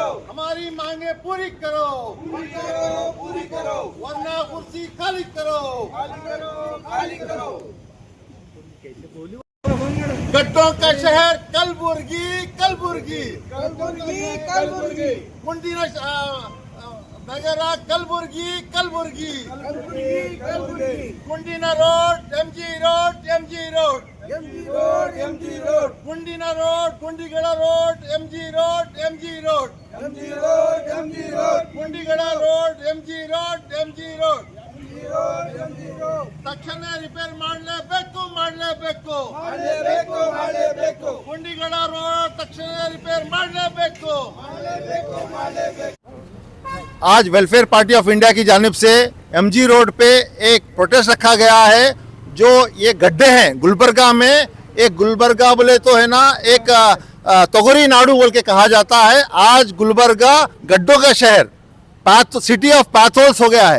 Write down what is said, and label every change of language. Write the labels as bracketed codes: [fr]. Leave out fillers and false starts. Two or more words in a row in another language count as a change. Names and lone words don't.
[hi] हमारी मांगे पूरी करो, पूरी करो, पूरी करो, वरना कुर्सी खाली करो। खाली करो, खाली करो। गड्ढों का शहर कलबुर्गी कलबुर्गी कलबुर्गी, कलबुर्गी, कुंडी नगरा कलबुर्गी कलबुर्गी कलबुर्गी, कलबुर्गी, कुंडीना रोड एमजी रोड एमजी रोड एमजी रोड, एमजी रोड, कुंडीना रोड कुंडीगड़ा रोड एमजी रोड एमजी रोड एमजी रोड, एमजी रोड, कुंडीगड़ा रोड एमजी रोड एमजी रोड एमजी रोड, एमजी रोड। [kn] ತಕ್ಷಣ ರಿಪೇರ್ ಮಾಡಲೇಬೇಕು ಮಾಡಲೇಬೇಕು ಮಾಡಲೇಬೇಕು, ಮಾಡಲೇಬೇಕು, ಕುಂಡಿಗಡ ರೋಡ್ ತಕ್ಷಣ ರಿಪೇರ್ ಮಾಡಲೇಬೇಕು। ಮಾಡಲೇಬೇಕು, ಮಾಡಲೇಬೇಕು। [hi] आज वेलफेयर पार्टी ऑफ इंडिया की जानिब से एमजी रोड पे एक प्रोटेस्ट रखा गया है। जो ये गड्ढे हैं गुलबर्गा में, एक गुलबर्गा बोले तो है ना, एक तोगरी नाडू बोल के कहा जाता है। आज गुलबर्गा गड्ढों का शहर, [en] city of potholes [hi] हो गया है।